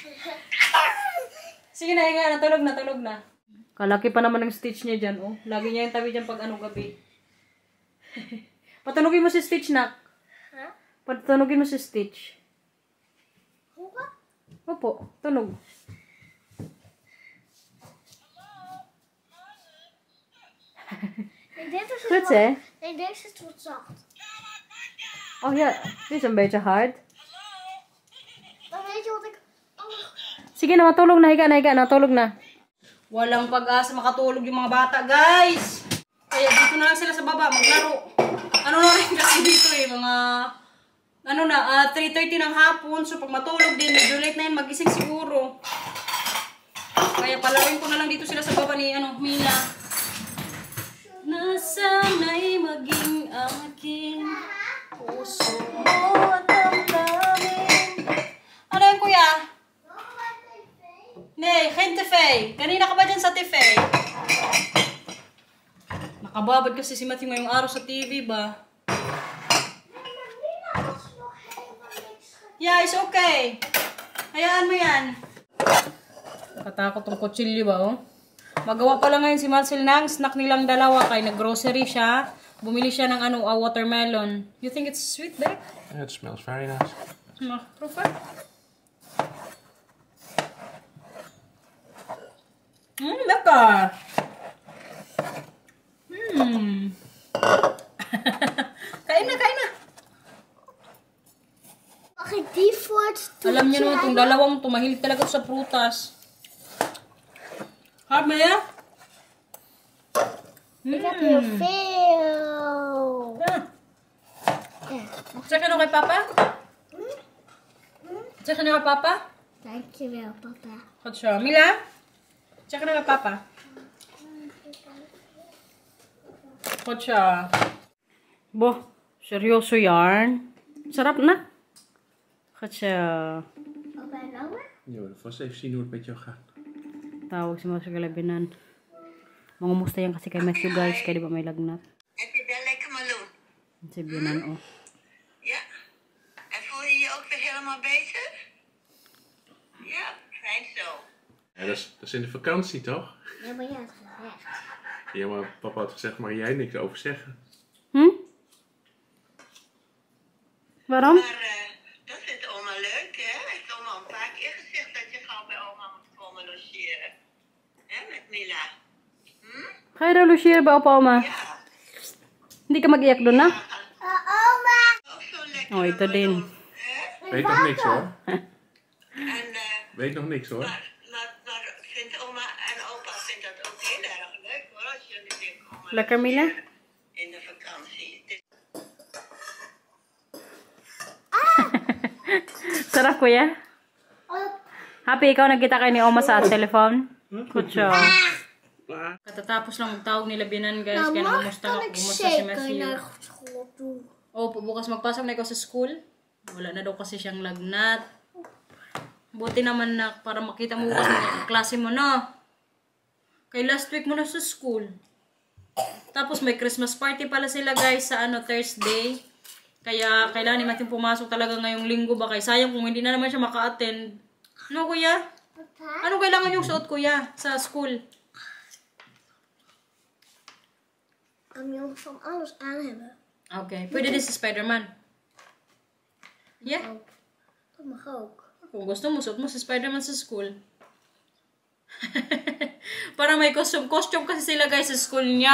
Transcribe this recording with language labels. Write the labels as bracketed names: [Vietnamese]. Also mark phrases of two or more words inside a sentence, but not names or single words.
[Filipino] Sige na, higa. Natulog na. Kalaki pa naman ng stitch niya dyan, oh. Lagi niya yung tabi dyan pag gabi. Patunogin mo si Stitch, nak. Patunogin mo si Stitch. Opo, tunog. [Dutch] Goed hè? Nee, deze is wat zacht. Oh ja, dit is een beetje hard. Dan weet je wat ik... [Filipino] Sige na, matulog na. Higa na. Tulog na. Walang pag-asa makatulog yung mga bata, guys. Kaya dito na lang sila sa baba, maglaro. Ano na rin kasi dito eh, mga... 3:30 ng hapon. So, pag matulog din, medyo late na yun, magising siguro. Kaya palarin ko na lang dito sila sa baba ni, Mila. Nasana'y maging akin, puso mo at damdamin. Ano yan, kuya? [Dutch] Nee, geen tv. [Filipino] Kanina ka ba dyan sa tv? Nakababad kasi si Matthew ngayong araw sa TV ba? [English] Yeah, it's okay. [Filipino] Hayaan mo yan. Nakatakot tong kutsilyo ba, oh? Magawa pa lang ngayon si Marcel ng snack nilang dalawa kay nag-grocery siya. Bumili siya ng watermelon. [English] You think it's sweet, babe? Yeah, it smells very nice. Proper. [Dutch] Lekker. [Filipino] Kain na. [Dutch] Mag ik die voor het [Filipino] Alam niyo naman, itong dalawang tumahilig talaga sa prutas. [Dutch] Hard ya? Ik heb heel veel. Zeg je nog kay papa? Zeg je nog kay papa? Dankjewel, papa. Goed zo. Mila? Zeg je nog kay papa? Goed zo. [Filipino] Boh, seryoso yarn. Sarap na. [Dutch] Goed zo. Papa en oma? Je wil vast even zien hoe het met jou gaat. [Filipino] Tawag si Masa Galabinan. Mangumusta yan kasi kay Matthew, guys. Kaya di ba may lagnat? [Dutch] Heb je wel lekker meloen? [Filipino] Si Binan, oh. [Dutch] Ja. En voel je je ook weer helemaal beter? Ja, fijn zo. Ja, dat is in de vakantie, toch? Ja, maar jij had gezegd. Ja, maar papa had gezegd, mag jij niks over zeggen? Waarom? Maar dat vindt oma leuk, hè? Heeft oma een paar keer gezegd dat je gauw bij oma moet komen logeren. Hè, met Mila. Ga je daw logeren bij opa oma? Ja. [Filipino] Hindi ka mag-iyak doon na? [Dutch] Oma. Ook zo lekker. [Filipino] Oh, ito din. [Dutch] Hè? Weet nog niks hoor. En, Weet nog niks hoor. maar vindt oma en opa vindt dat ook heel erg leuk, hoor. Als jullie weer komen Lekker, Mila? in de vakantie. Het is [Filipino] Sarap, kuya. Happy ikaw nagkita kayo ni Oma sa telephone? [English] Good job. [Filipino] Katatapos lang magtawag nila binan guys. Kaya namumusta [Dutch] Kan [Filipino] ako. [Dutch] ik [Filipino] Kumusta si [Dutch] zeker [Filipino] Matthew? [Dutch] naar school toe? [Filipino] Opo, bukas magpasok na ikaw sa school. Wala na daw kasi siyang lagnat. Buti naman na para makita mo bukas mga klase mo na. Kay last week mo na sa school. Tapos may [English] Christmas party [Filipino] pala sila guys sa Thursday. Kaya kailangan ni Matthew pumasok talaga ngayong linggo ba. Kaya sayang kung hindi na naman siya maka-attend. Ano kuya? Ano kailangan yung suot kuya sa school? [Dutch] Jongens van alles aan hebben. [Filipino] Okay. Pwede din si Spider-Man. Yeah. [Dutch] Dat mag ook. [Filipino] Kung gusto mo, suot mo si Spider-Man sa school. Para may costume kasi sila guys sa school niya.